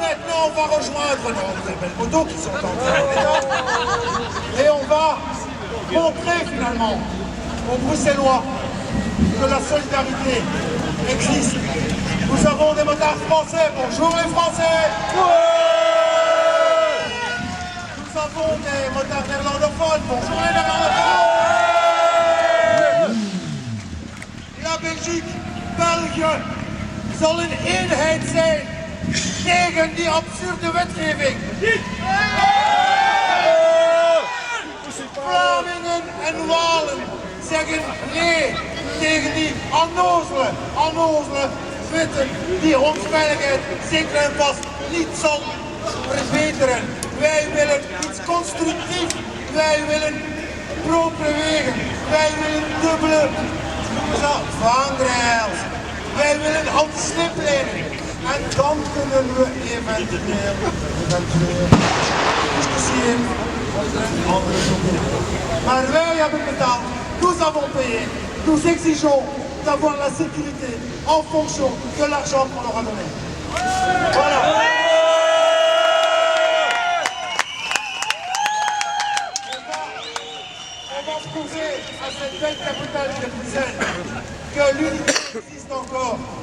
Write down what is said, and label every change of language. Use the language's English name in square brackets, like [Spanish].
[French] Maintenant, on va rejoindre nos très belles motos qui sont en train et on va montrer finalement aux Bruxellois que la solidarité existe. Nous avons des motards français. Bonjour les Français! Ouais! Nous avons des motards néerlandophones. Bonjour les néerlandophones! [Dutch] La Belgique, België, zullen eenheid zijn tegen die absurde wetgeving. Vlamingen en Walen zeggen nee tegen die onnozele wetten die ons veiligheid zeker en vast niet zal verbeteren. Wij willen iets constructiefs, wij willen propere wegen, wij willen dubbele vangrails, wij willen anti-sliplijnen. En dan kunnen we eventueel discussiëren over een andere doel. Maar wij hebben betaald, [French] nous avons payé, nous exigeons d'avoir la sécurité en fonction de l'argent qu'on leur a donné. Voilà. On va prouver à cette belle capitale de Bruxelles que l'unité existe encore.